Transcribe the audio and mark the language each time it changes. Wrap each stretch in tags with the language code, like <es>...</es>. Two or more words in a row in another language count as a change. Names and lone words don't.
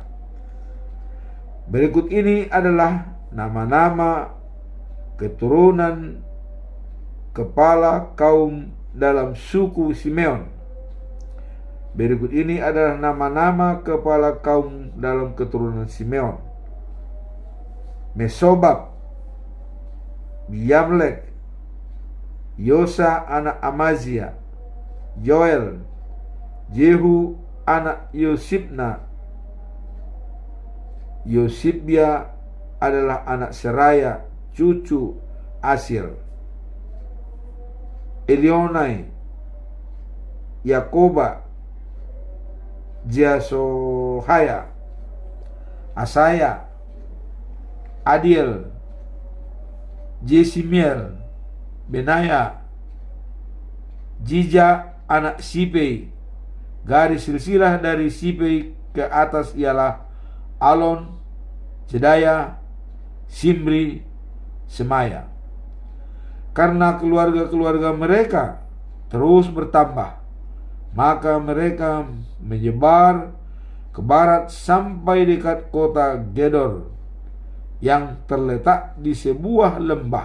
<id>Berikut ini adalah nama-nama keturunan kepala kaum dalam suku Simeon. Berikut ini adalah nama-nama kepala kaum dalam keturunan Simeon. Mesobab, Yamlek, Yosa anak Amazia, Yoel, Jehu anak Yosibna. Yosibia adalah anak Seraya, cucu Asir. Elionai, Yakoba, Jasohaya, Asaya, Adiel, Jesimiel, Benaya, Jija anak Sipei. Garis silsilah dari Sipei ke atas ialah Alon, Jedaya, Simri, Semaya. Karena keluarga-keluarga mereka terus bertambah, maka mereka menyebar ke barat sampai dekat kota Gedor yang terletak di sebuah lembah.</id>